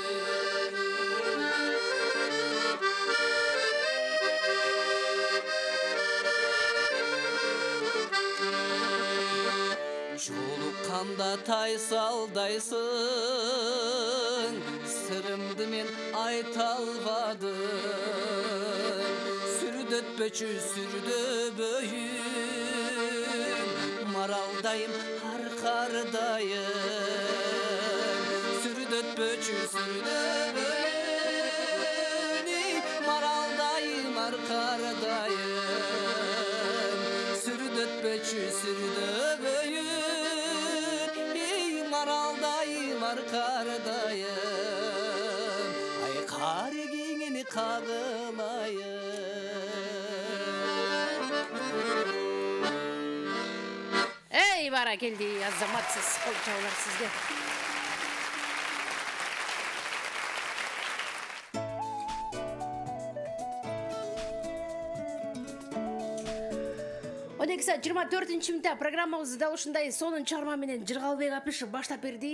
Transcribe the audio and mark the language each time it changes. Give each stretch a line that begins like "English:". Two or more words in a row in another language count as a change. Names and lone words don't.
Kazakh: жолыққанда тайсалдайсың сырымды мен айта
Kyrgyz: албадым сүрдөтпөчү сүрдөбөйүн маралдайым аркардайым сүрдөтпөчү сүрдөбөйүн маралдайым аркардайым сүрдөтпөчү сүрдөбөйүн маралдайым аркардайым ай кар кеңени кагылайым. Эй, баракелди, азаматсыз кол чабуулар сизге. Он 24 минутта программабызды дал ушундай сонун чыгарма менен Жыргалбек Апишев баштап берди.